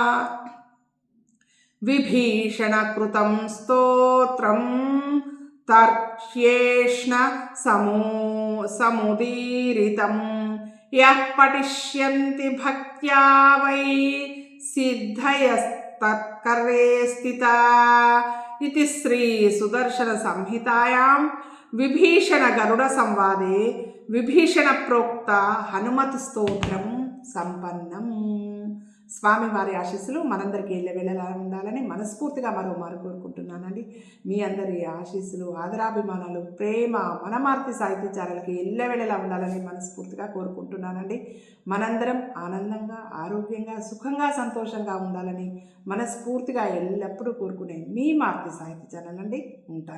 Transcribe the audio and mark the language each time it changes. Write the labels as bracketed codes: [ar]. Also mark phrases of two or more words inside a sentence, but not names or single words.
[sa] विभीषणकृतं स्तोत्रं तर्ह्येष्ण समुदीरितं यः पठिष्यन्ति भक्त्या वै सिद्धयस्तत्करे स्थिता इति श्री सुदर्शन संहितायां विभीषण गरुड़ संवादे विभीषण प्रोक्त हनुमत् स्तोत्रं సంపన్నం. [te] స్వామివారి ఆశీస్సులు మనందరికీ ఎల్లవేళలా ఉండాలని మనస్ఫూర్తిగా మరోమారు కోరుకుంటున్నానండి. మీ అందరి ఆశీస్సులు, ఆదరాభిమానాలు, ప్రేమ మన మారుతి సాహితీ ఛానల్కి ఎల్లవేళలా ఉండాలని మనస్ఫూర్తిగా కోరుకుంటున్నానండి. మనందరం ఆనందంగా, ఆరోగ్యంగా, సుఖంగా, సంతోషంగా ఉండాలని మనస్ఫూర్తిగా ఎల్లప్పుడూ కోరుకునే మీ మారుతి సాహితీ ఛానల్ అండి.